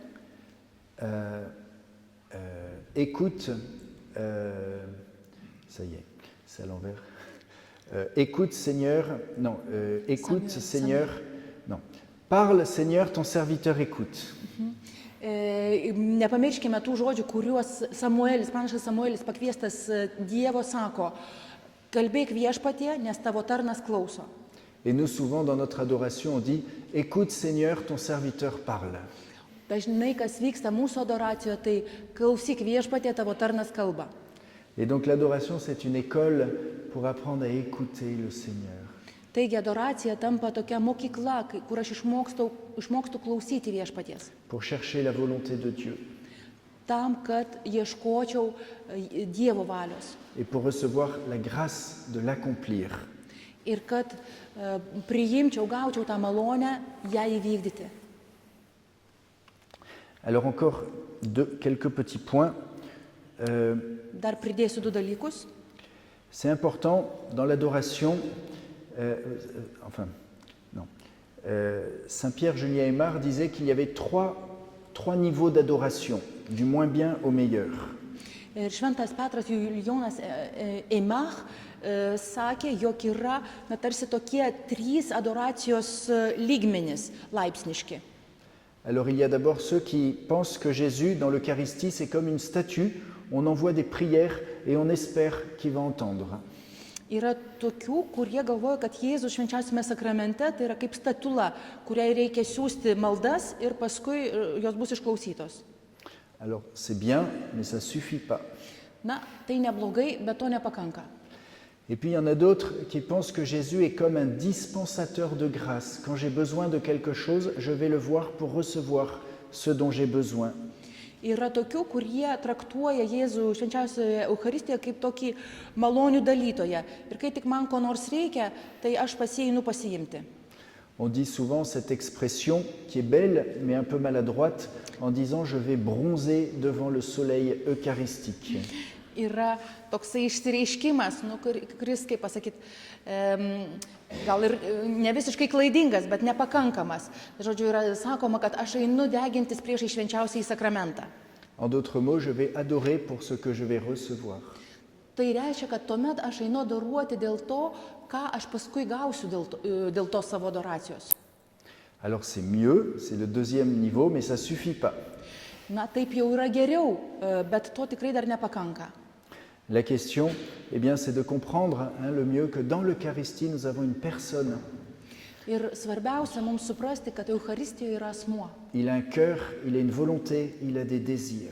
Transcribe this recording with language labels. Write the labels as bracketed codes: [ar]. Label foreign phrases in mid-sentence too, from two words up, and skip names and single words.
[fr] écoute, ça y est, c'est à l'envers. Écoute Seigneur, non, écoute Samuel. Seigneur, non. Parle Seigneur, ton serviteur écoute. [lt] Nepamirškime tų žodžių, kuriuos pranašas Samuelis pakviestas Dievo sako, kalbėk viešpatie, nes tavo tarnas klauso. [fr] Et nous souvent dans notre adoration on dit écoute Seigneur, ton serviteur parle. [lt] Dažnai, kas vyksta mūsų adoracijoje, tai klausyk viešpatie, tavo tarnas kalba. [fr] Et donc l'adoration c'est une école pour apprendre à écouter le Seigneur. [lt] Taigi adoracija tampa tokia mokykla, kur aš išmokstu klausyti viešpaties. [fr] Pour chercher la volonté de Dieu. [lt] Tam, kad ieškočiau Dievo valios. [fr] Et pour recevoir la grâce de l'accomplir. [lt] Ir kad priimčiau, gaučiau tą malonę, ją įvykdyti. [fr] Alors encore quelques petits points. [lt] Dar pridėsiu du dalykus. [fr] C'est important dans l'adoration, Saint Pierre Julien Aymar disait qu'il y avait trois niveaux d'adoration, du moins bien au meilleur. [lt] Ir Šventas Petras Julijonas Eimach sakė, jog yra tarsi tokie 3 adoracijos lygmenys laipsniški. [fr] Alors il y a d'abord ceux qui pensent que Jésus, dans l'Eucharistie, c'est comme une statue, on envoie des prières et on espère qu'il va entendre. [lt] Yra tokių, kurie galvoja, kad Jėzus švenčiausiame sakramente tai yra kaip statula, kuriai reikia siųsti maldas ir paskui jos bus išklausytos. [fr] Alors c'est bien, mais ça suffit pas. [lt] Na, tai neblogai, bet to nepakanka. [fr] Et puis il y en a d'autres qui pensent que Jésus est comme un dispensateur de grâce. Quand j'ai besoin de quelque chose, je vais le voir pour recevoir ce dont j'ai besoin. [lt] Yra tokių, kurie traktuoja Jėzų švenčiausioje Eucharistijoje kaip tokį malonių dalytoją. Ir kai tik man ko nors reikia, tai aš einu pasiimti. [fr] On dit souvent cette expression qui est belle mais un peu maladroite en disant je vais bronzer devant le soleil eucharistique. [lt] Yra toksai išsireiškimas, kuris, kaip pasakyti, gal ir ne visiškai klaidingas, bet nepakankamas. Žodžiu, yra sakoma, kad aš einu degintis priešai švenčiausiąjį sakramentą. [fr] En d'autres mots, je vais adorer pour ce que je vais recevoir. [lt] Tai reiškia, kad tuomet aš einu adoruoti dėl to, ką aš paskui gausiu dėl to savo adoracijos. [fr] Alors c'est mieux, c'est le deuxième niveau, mais ça suffit pas. [lt] Na, taip jau yra geriau, bet to tikrai dar nepakanka. [fr] La question, eh bien, c'est de comprendre le mieux que dans l'Eucharistie, nous avons une personne. [lt] Ir svarbiausia mums suprasti, kad Eucharistijoje yra asmuo. [fr] Il a un cœur, il a une volonté, il a des désirs.